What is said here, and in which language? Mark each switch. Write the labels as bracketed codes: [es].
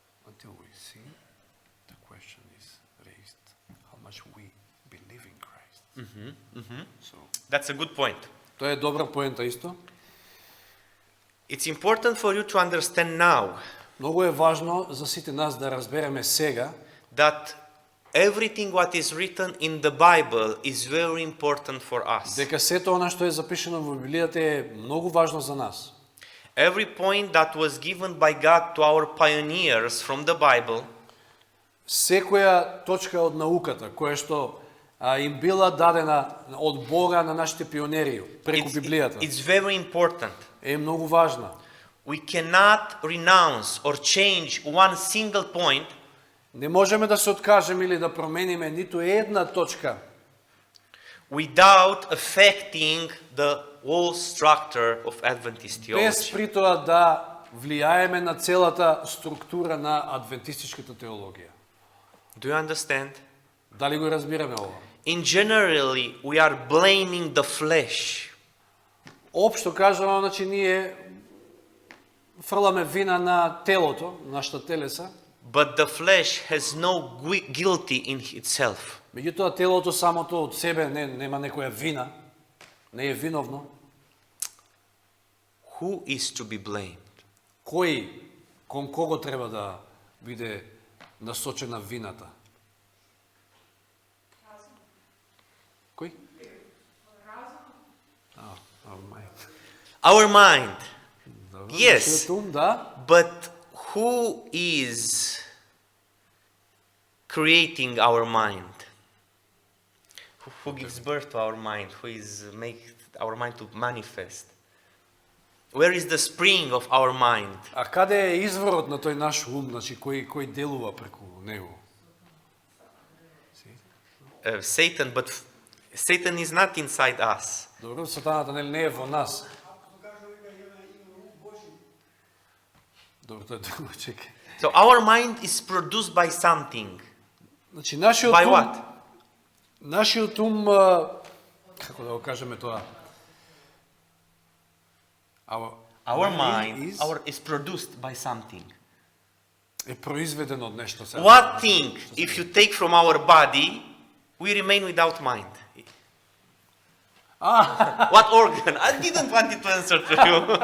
[en] Until we see, the question is raised how much we believe in Christ. So, That's a good point. [mk] тоа е добра поента исто. [en] It's important for you to understand now [mk] Многу е важно за сите нас да разбереме сега [en] that everything what is written in the Bible is very important for us. [mk] дека сето она што е запишено во Библијата е многу важно за нас. [en] Every point that was given by God to our pioneers from the Bible [mk] Секоја точка од науката која што им била дадена од Бога на нашите пионери преку Библијата [en] it's very important. [mk] е многу важна. [en] We cannot renounce or change one single point [mk] Не можеме да се откажеме или да промениме ниту една точка [en] without affecting the whole structure of Adventist [mk] без [en] theology. [mk] при тоа да влијаеме на целата структура на адвентистичката теологија. [en] Do you understand? [mk] Дали го разбираме ова? [en] In generally, we are blaming the flesh. [mk] Општо кажано, значи ние фрламе вина на телото, нашата телеса, [en] But the flesh has no guilty in itself. [mk] меѓутоа телото самото од себе нема некоја вина, не е виновно. [en] Who is to be blamed? [mk] Кој, кон кого треба да биде насочена вината? Кој? [en] Our mind. [mk] Добро, [en] Yes. [mk] нашиот ум, да. [en] But who is creating our mind? Who gives birth to our mind? Who is make our mind to manifest? Where is the spring of our mind? [mk] А каде е изворот на тој наш ум, значи кој делува преку него? [en] Satan, but Satan is not inside us. [mk] Добро, сатаната не е во нас. Добро, тоа е друго, чекај. [en] So our mind is produced by something. [mk] Значи нашиот [en] By [mk] ум, [en] what? [mk] нашиот ум, како да го кажеме тоа? [en] Our mind is produced by something. [mk] е произведен од нешто. сега. [en] What thing, if you take from our body, we remain without mind? What organ? I didn't want it to answer to you.